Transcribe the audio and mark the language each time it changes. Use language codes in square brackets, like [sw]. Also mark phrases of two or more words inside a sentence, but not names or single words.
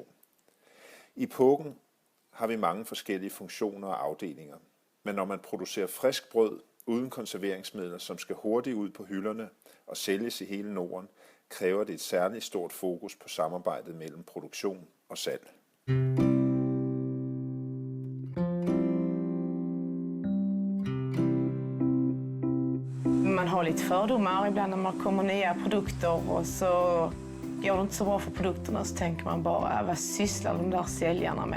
[da] I Pågen har vi mange forskellige funktioner og afdelinger, men når man producerer frisk brød uden konserveringsmidler, som skal hurtigt ud på hylderne og sælges i hele Norden, kræver det et særligt stort fokus på samarbejdet mellem produktion og salg. [sv] Man har lite fördomar ibland när man kommer nya produkter och så går det inte så bra för produkterna, så tänker man bara, vad sysslar de där säljarna med?